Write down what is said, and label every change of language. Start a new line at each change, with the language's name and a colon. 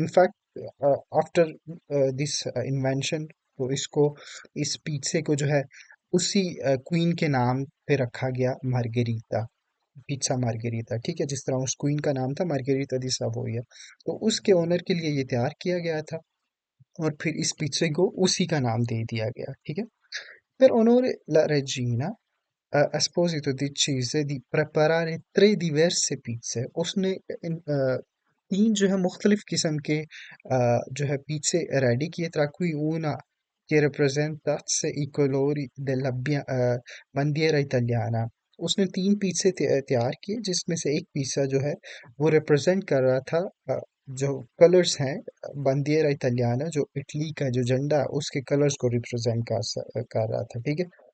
Hindi: In fact after this invention, तो इसको इस पिज़्ज़े को जो है उसी क्वीन के नाम पे रखा गया, मार्गेरिटा, पिज़्ज़ा मार्गेरिटा, ठीक है। जिस तरह उस क्वीन का नाम था मार्गेरिटा दी सावोया, तो उसके ओनर के लिए ये तैयार किया गया था और फिर इस पिज़्ज़े को उसी का नाम दे दिया गया, ठीक है।
Italian: Per onore la regina Esposito decise di preparare 3 diverse pizze।
Hindi: उसने तीन जो है मुख्तलिफ किस्म के जो है पिज़्ज़े रेडी किए, ताकि
Italian: una che rappresentasse i colori della bandiera italiana।
Hindi: उसने तीन पिज़्ज़े तैयार किए, जिसमें से एक पिज़्ज़ा जो है वो रिप्रेजेंट कर रहा था जो कलर्स हैं बंदिera italiana, जो इटली का जो झंडा है, उसके कलर्स को रिप्रेजेंट कर रहा था, ठीक है।